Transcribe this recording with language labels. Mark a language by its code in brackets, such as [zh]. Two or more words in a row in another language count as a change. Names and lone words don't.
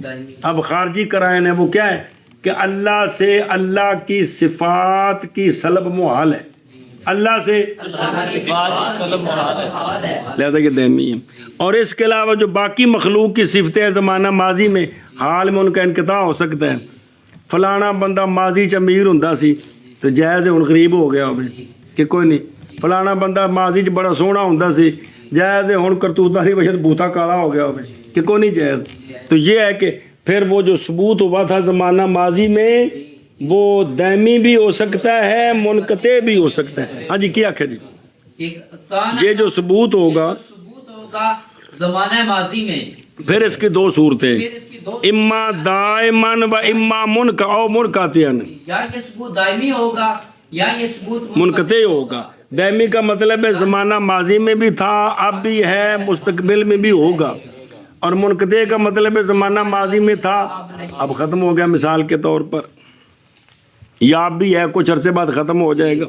[ur] اب خارجی قرائن ہے وہ کیا ہے کہ اللہ سے اللہ کی صفات کی سلب محال ہے، اللہ سے لہذا یہ دائمی ہے. اور اس کے علاوہ جو باقی مخلوق کی صفتیں زمانہ ماضی میں حال میں ان کا انقطاع ہو سکتا ہے. [pa] ਫਲਾਣਾ ਬੰਦਾ ਮਾਜ਼ੀ 'ਚ ਅਮੀਰ ਹੁੰਦਾ ਸੀ ਤੇ ਜਾਇਜ਼ ਹੁਣ ਗਰੀਬ ਹੋ ਗਿਆ ਹੋਵੇ ਕਿ ਕੋਈ ਨਹੀਂ, ਫਲਾਣਾ ਬੰਦਾ ਮਾਜ਼ੀ 'ਚ ਬੜਾ ਸੋਹਣਾ ਹੁੰਦਾ ਸੀ, जायज़ ਹੁਣ [ur] کرتوتاں کی وجہ سے بوتھا کالا ہو گیا ہو کہ کوئی نہیں جائز. تو یہ ہے کہ پھر وہ جو ثبوت ہوا تھا زمانہ ماضی میں وہ دائمی بھی ہو سکتا ہے، منقطع بھی ہو سکتا ہے. ہاں جی، کیا آکھے جی، یہ جو ثبوت ہوگا زمانہ ماضی میں, پھر اس کی دو صورتیں, پھر اس کی دو, [ar] إما دائماً وإما منقطعاً, [ur] یا یہ ثبوت دائمی ہوگا یا یہ ثبوت منقطع ہوگا. دائمی کا مطلب ہے زمانہ ماضی میں بھی تھا، اب بھی ہے، مستقبل میں بھی ہوگا. اور منقطع کا مطلب ہے زمانہ ماضی میں تھا، اب ختم ہو گیا، مثال کے طور پر، یا اب بھی ہے، کچھ عرصے بعد ختم ہو جائے گا.